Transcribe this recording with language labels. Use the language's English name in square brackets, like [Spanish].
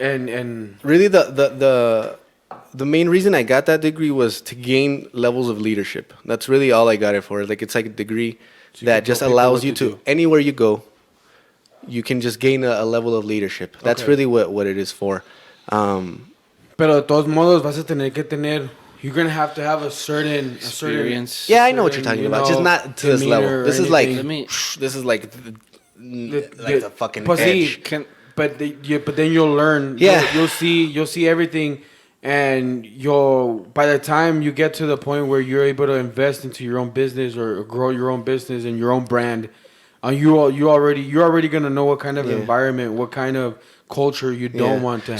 [English] and really, the main reason I got that degree was to gain levels of leadership. That's really all I got it for. Like it's like a degree that just allows you to anywhere you go, you can just gain a level of leadership. That's really what it is for. [Spanish] Pero de todos modos vas a tener que tener. [English] You're gonna have to have a certain experience. Yeah, I know what you're talking about. Just not to this level. This is like the fucking edge. But then you'll learn. Yeah. You'll see everything, and by the time you get to the point where you're able to invest into your own business or grow your own business and your own brand, you're already gonna know what kind of environment, what kind of culture you don't want to have.